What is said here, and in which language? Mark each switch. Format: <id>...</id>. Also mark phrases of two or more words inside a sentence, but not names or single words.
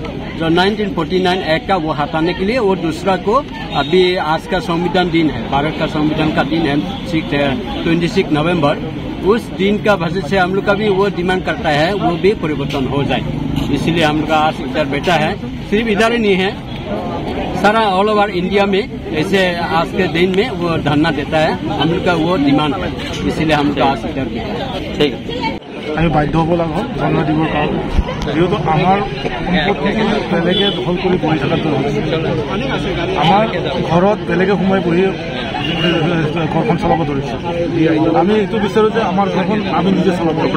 <hi>जो 1949 एक्ट का वो हटाने के लिए, और दूसरा को अभी आज का संविधान दिन है, भारत का संविधान का दिन है 26 नवंबर, उस दिन का वजह से हम लोग का भी वो डिमांड करता है वो भी परिवर्तन हो जाए, इसलिए हम लोग का आज इधर बैठा है। सिर्फ इधर ही नहीं है, सारा</hi> <en>all over India</en> <hi>में ऐसे आज के दिन में वो धरना देता है, हम लोग का वो डिमांड है, इसलिए हम लोग आज इधर बैठा है। ठीक है,</hi> <as>আমি বাধ্য হ'ব লাগব ধৰ্ণা দিবৰ কাৰণে, যিহেতু আমাৰ সম্পত্তি বেলেগে দখল কৰি বহি থকাটো হৈছে, আমাৰ ঘৰত বেলেগে সোমাই বহি ঘৰখন চলাব ধৰিছে। আমি এইটো বিচাৰোঁ যে আমাৰ ঘৰখন আমি নিজে চলাব।</as>